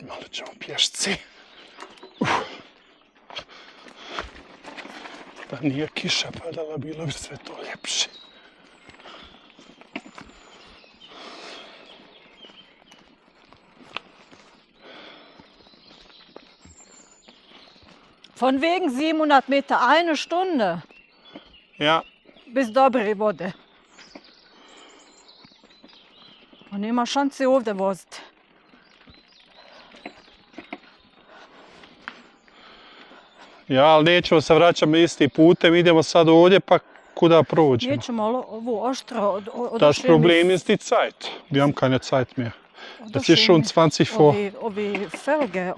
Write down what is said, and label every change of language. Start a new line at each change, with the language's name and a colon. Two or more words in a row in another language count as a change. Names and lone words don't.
Croatian: ćemo pješci. Da nije kiša padala, bilo bi sve to ljepše.
German: Von wegen 700 Meter, eine Stunde Ja, bis Dobri vode.
Croatian: On ima šanse ovdje voziti. ja, ali nećemo se vraćati istim putem, idemo sad ovdje pa kuda prođemo. Nećemo ovu oštro
German: Das Problem ist die Zeit. Wir haben keine Zeit mehr. Es ist schon 20 vor.
Croatian: Ovi felge.